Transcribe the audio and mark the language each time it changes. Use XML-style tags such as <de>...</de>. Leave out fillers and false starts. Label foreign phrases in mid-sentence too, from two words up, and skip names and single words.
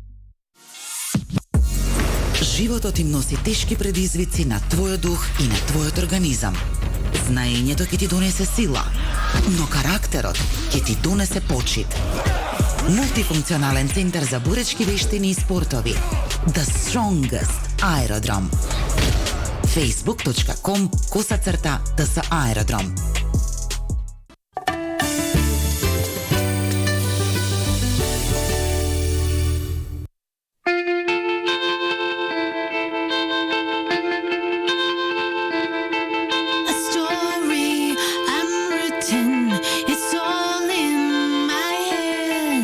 <mk>Животот им носи тешки предизвици на твојот дух и на твојот организам. Знаењето ќе ти донесе сила, но карактерот ќе ти донесе почит. Мултифункционален центар за боречки вештини и спортови.</mk> <en>The Strongest Aerodrome. facebook.com/TS Aerodrome. A story I'm written, it's all in my head.</en>